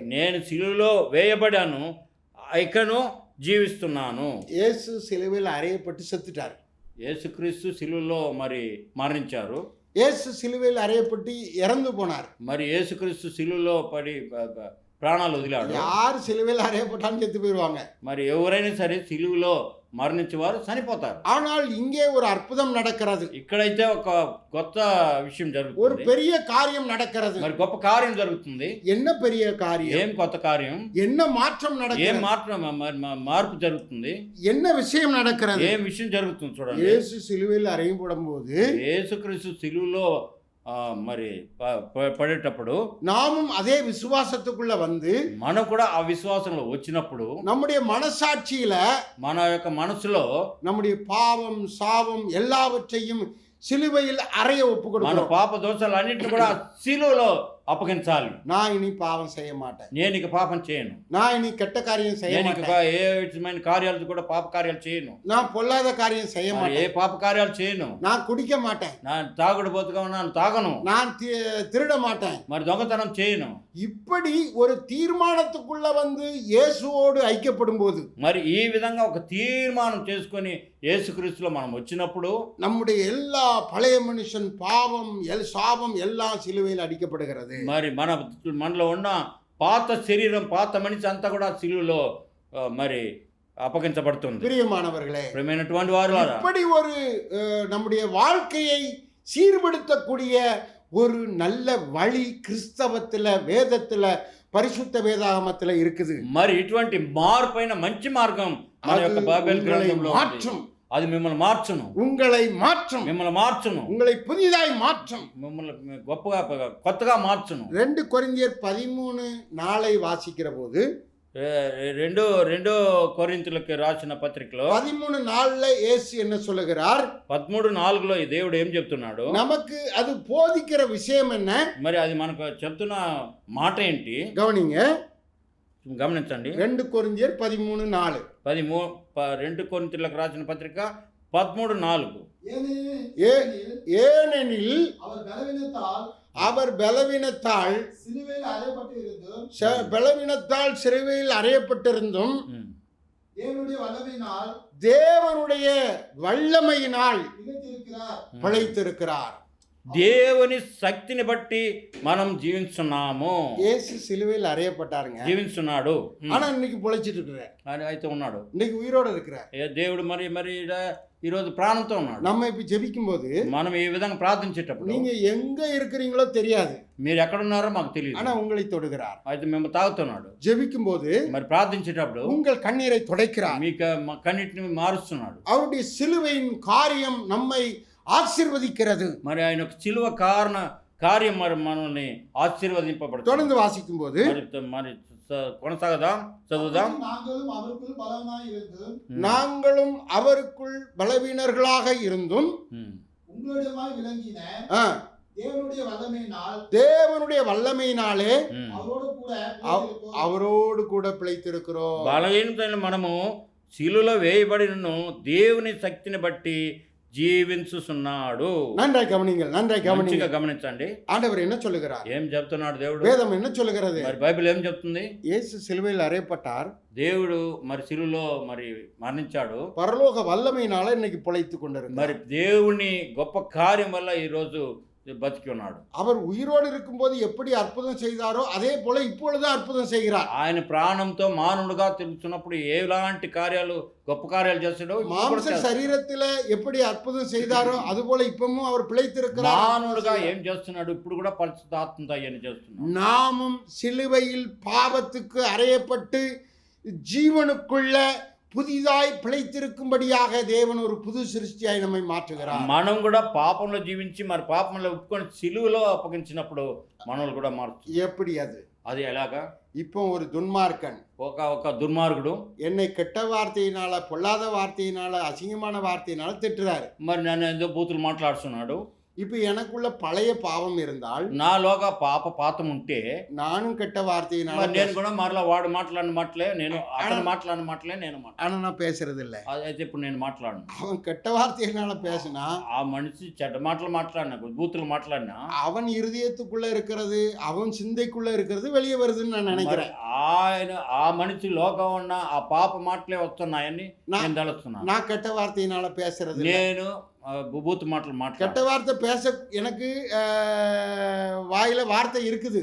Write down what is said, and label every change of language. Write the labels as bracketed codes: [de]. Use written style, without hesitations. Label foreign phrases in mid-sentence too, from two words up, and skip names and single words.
[te] నేను సిలువలో వేయబడాను, ఇకను జీవిస్తున్నాను. [ta] இயேசு சிலுவையில் அறையப்பட்டு செத்துட்டார். [te] యేసుక్రీస్తు సిలువలో మరి మరణించారు. [ta] இயேசு சிலுவையில் அறையப்பட்டு இறந்து போனார். [te] మరి యేసుక్రీస్తు సిలువలో పడి ప్రాణాలు వదిలాడు. [ta] யார் சிலுவையில் அறையப்பட்டாலும் செத்து போயிடுவாங்க. [te] మరి ఎవరైనా సరే సిలువలో మరణించేవారు చనిపోతారు. [ta] ஆனால் இங்கே ஒரு அற்புதம் நடக்கிறது. [te] ఇక్కడైతే ఒక కొత్త విషయం [ta] ஒரு [te] జరుగుతుంది. [ta] பெரிய காரியம் நடக்கிறது. [te] మరి గొప్ప కార్యం జరుగుతుంది. [ta] என்ன பெரிய காரியம்? [te] ఏం కొత్త కార్యం? [ta] என்ன மாற்றம் [te] ఏం [ta] நடக்கிறது? [te] మార్పు జరుగుతుంది? [ta] என்ன விஷயம் நடக்கிறது? [te] ఏం విషయం జరుగుతుంది చూడండి. [ta] இயேசு சிலுவையில் அறையப்படும் போது [te] యేసుక్రీస్తు సిలువలో మరి పడేటప్పుడు [ta] நாமும் அதே விசுவாசத்துக்குள்ள வந்து [te] మనం కూడా ఆ విశ్వాసంలో వచ్చినప్పుడు [ta] நம்முடைய மனசாட்சியில [te] మన యొక్క మనసులో [ta] நம்முடைய பாவம் சாபம் எல்லாவற்றையும் சிலுவையில் அறைய ஒப்பு [te] మన [ta] கொடுக்கிறோம். [te] పాప దోషాలు అన్నింటినీ కూడా సిలువలో అప్పగించాలి. [ta] நான் இனி பாவம் செய்ய மாட்டேன், [te] నేను ఇక పాపం చేయను, [ta] நான் இனி கெட்ட காரியம் செய்ய [te] నేను ఇక [ta] மாட்டேன், [te] ఏ విధమైన కార్యాలు కూడా పాప కార్యాలు చేయను, [ta] நான் பொல்லாத காரியம் செய்ய [te] మరి ఏ [ta] மாட்டேன், [te] పాప కార్యాలు చేయను, [ta] நான் குடிக்க மாட்டேன், [te] நான் తాగుడు బతుగా ఉన్నాను తాగను, [ta] நான் திருட மாட்டேன். [te] మరి దొంగతనం చేయను. [ta] இப்படி ஒரு தீர்மானத்துக்குள்ள வந்து இயேசுவோடு ஐக்கியப்படும் போது [te] మరి ఈ విధంగా ఒక తీర్మానం చేసుకొని యేసుక్రీస్తులో మనం వచ్చినప్పుడు [ta] நம்முடைய எல்லா பழைய மனுஷன் பாவம் சாபம் எல்லாம் சிலுவையில் அடிக்கப்படுகிறது. [te] మరి మనలో ఉన్న పాత శరీరం పాత మనిషి అంతా కూడా సిలువలో మరి అప్పగించబడుతుంది. [ta] பிரியமானவர்களே, [te] ప్రియమైనటువంటి వారు [ta] இப்படி ஒரு நம்முடைய வாழ்க்கையை சீர்படுத்தக்கூடிய ஒரு நல்ல வழி கிறிஸ்தவத்துல வேதத்துல பரிசுத்த வேதாகமத்துல இருக்குது. [te] మరి ఇటువంటి మార్పైన మంచి మార్గం మన యొక్క బైబిల్ గ్రంథంలో ఉంది. [ta] மாற்றும், [te] అది మిమ్మల్ని మార్చును, [ta] உங்களை மாற்றும், [te] మిమ్మల్ని మార్చును, [ta] உங்களை புதிதாய் மாற்றும். [te] మిమ్మల్ని గొప్పగా కొత్తగా మార్చును. [ta] 2 కొరింథీయర్ 13:4 వాసిக்கிற போது [te] రెండో కొరింథీయులకు రాసిన పత్రికలో [ta] 13:4 இயேசு என்ன சொல்லுகிறார்? [te] 13:4 ఈ దేవుడు ఏం చెప్తున్నాడు? [ta] நமக்கு அது போதிக்கிற விஷயம் என்ன? [te] మరి అది మనకు చెప్తున్న మాట ఏంటి [ta] கவனிங்க. [te] గమనించండి. [ta] 2 కొరింథీయర్ 13:4 [te] 2 కొరింథీయులకు రాసిన పత్రిక 13:4 [ta] ஏனெனில் அவர் அவர் பலவீனத்தால் சிலுவையில் அறையப்பட்டு இருந்தும் பலவீனத்தால் சிலுவையில் அறையப்பட்டிருந்தும் தேவனுடைய வல்லமையினால் தேவனுடைய வல்லமையினால் நிலைத்திருக்கிறார், பிழைத்திருக்கிறார். [te] దేవుని శక్తిని బట్టి మనం జీవిస్తున్నాము. [ta] இயேசு சிலுவையில் அறையப்பட்டாருங்க, [te] జీవిస్తున్నాడు. [ta] ஆனா இன்னைக்கு பிழைச்சிட்டு இருக்கிறார், [te] అయితే ఉన్నాడు. [ta] இன்னைக்கு உயிரோடு இருக்கிறார். [te] దేవుడు మరి ఈరోజు ప్రాణంతో ఉన్నాడు. [ta] நம்ம இப்ப ஜெபிக்கும் போது [te] మనం ఈ విధంగా ప్రార్థించేటప్పుడు [ta] நீங்க எங்க இருக்கிறீங்களோ தெரியாது, [te] మీరు ఎక్కడున్నారో మాకు తెలియదు, [ta] ஆனா உங்களை தொடுகிறார். [te] అయితే మేము తాగుతున్నాడు. [ta] ஜெபிக்கும் போது [te] మరి ప్రార్థించేటప్పుడు [ta] உங்கள் கண்ணீரை துடைக்கிறார். [te] మీకు కన్నిటిని మారుస్తున్నాడు. [ta] அவருடைய சிலுவையின் காரியம் நம்மை ஆசீர்வதிக்கிறது. [te] మరి ఆయన ఒక సిలువ కార్యం మరి మనల్ని ఆశీర్వదింపబడుతుంది. [ta] தொடர்ந்து வாசிக்கும் போது [te] మరి కొనసాగదాం, చదువుదాం. [ta] நாங்களும் அவருக்குள் பலவனாய் இருந்தும் நாங்களும் அவருக்குள் பலவீனர்களாக இருந்தும் உங்களுடையமாய் விளங்கின தேவனுடைய வல்லமையினால் தேவனுடைய வல்லமையினாலே அவரோடு கூட பிழைத்திருக்கிறோம். [te] బలహీనతైన మనము సిలువలో వేయబడినను దేవుని శక్తిని బట్టి జీవించుచున్నాడు. [ta] நன்றாய் கவனிங்கள், நன்றாய் கவனிங்கள். [te] గమనించండి, [ta] ஆண்டவர் என்ன சொல்லுகிறார்? [te] ఏం చెప్తున్నాడు దేవుడు? [ta] வேதம் என்ன சொல்லுகிறது? [te] మరి బైబిల్ ఏం చెప్తుంది? [ta] இயேசு சிலுவையில் அறையப்பட்டார், [te] దేవుడు మరి సిలువలో మరి మరణించాడు, [ta] பரலோக வல்லமையினால இன்னைக்கு பிழைத்துக் கொண்டிருக்கிறார். [te] మరి దేవుని గొప్ప కార్యం వల్ల ఈ రోజు బతికి ఉన్నాడు. [ta] அவர் உயிரோடு இருக்கும்போது எப்படி அற்புதம் செய்தாரோ அதே போல இப்பொழுது அற்புதம் செய்கிறார். [te] ఆయన ప్రాణంతో మానవుడుగా తిరుగుతున్నప్పుడు ఎలాంటి కార్యాలు గొప్ప కార్యాలు చేస్తాడో [ta] மாம்ச சரீரத்தில எப்படி அற்புதம் செய்தாரோ அது போல இப்பவும் அவர் பிழைத்திருக்கிறார். [te] మానవుడుగా ఏం చేస్తున్నాడు? ఇప్పుడు కూడా పరిశుద్ధాత్మతో అవన్నీ చేస్తున్నాడు. [ta] நாமும் சிலுவையில் பாவத்துக்கு அறையப்பட்டு ஜீவனுக்குள்ள புதிதாய் பிழைத்திருக்கும்படியாக தேவன் ஒரு புது சிருஷ்டியாய் நம்மை மாற்றுகிறார். [te] మనం కూడా పాపంలో జీవించి మరి పాపంలో ఒప్పుకొని సిలువలో అప్పగించినప్పుడు మనల్ని కూడా మారుతుంది. [ta] எப்படி அது? [te] అది ఎలాగా? [ta] இப்போ ஒரு துன்மார்க்கன் [te] ఒక దుర్మార్గుడు [ta] என்னை கெட்ட வார்த்தையினால பொல்லாத வார்த்தையினால அசிங்கமான வார்த்தையினால திட்டுறாரு. [te] మరి నన్ను ఏదో బూతులు మాట్లాడుతున్నాడు. [ta] இப்ப எனக்குள்ள பழைய பாவம் இருந்தால் [te] నాలోగా పాతం ఉంటే [ta] நானும் கெட்ட வார்த்தையினால [te] మరి నేను కూడా మరలా వాడు మాట్లాడిన మాటలే నేను అతను మాట్లాడిన మాటలే నేను [ta] ஆனா நான் பேசுறது இல்ல. [te] అయితే ఇప్పుడు నేను మాట్లాడను. [ta] அவன் கெட்ட வார்த்தையினால பேசினா [te] ఆ మనిషి చెడ్డ మాటలు మాట్లాడినా బూతులు మాట్లాడినా [ta] அவன் இருதயத்துக்குள்ள இருக்கிறது, அவன் சிந்தைக்குள்ள இருக்கிறது வெளியே வருதுன்னு நான் [te] మరి [ta] நினைக்கிறேன். [te] ఆయన ఆ మనిషి లోకం ఉన్న ఆ పాప మాటలే వస్తున్నాయని నేను తలుస్తున్నాను. [ta] நான் கெட்ட வார்த்தையினால பேசுறது இல்ல. [te] నేను బూతు మాటలు మాట్లాడు. [ta] கெட்ட வார்த்தை பேச எனக்கு வாயில வார்த்தை இருக்குது.